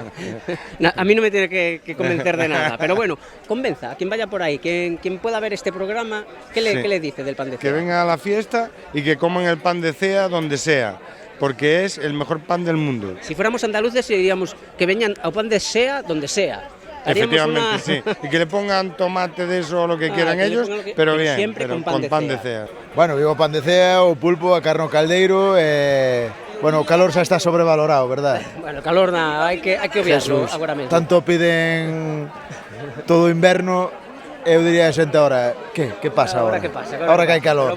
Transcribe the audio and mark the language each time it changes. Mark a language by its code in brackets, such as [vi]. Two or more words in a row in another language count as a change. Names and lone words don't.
[es] A mí no me tiene que convencer de nada, pero bueno, convenza a quien vaya por ahí, quien pueda ver este programa, ¿qué le dice del Pan de Cea? Que vengan a la fiesta y que coman el Pan de Cea donde sea, porque es el mejor pan del mundo. Si fuéramos andaluces diríamos que [gl] veñan ao [es] Pan de Cea donde sea. Efectivamente, sí. Y que le pongan tomate de eso o lo que quieran ellos, pero bien, siempre pero con pan de Cea. [gl] Bueno, vivo Pan de Cea, o pulpo, a carne ao caldeiro, bueno, o calor xa está sobrevalorado, verdad? Bueno, o calor hai que obviarlo agora mesmo. Tanto piden todo o inverno, eu diría a xente agora, que pasa agora? Agora que hai calor.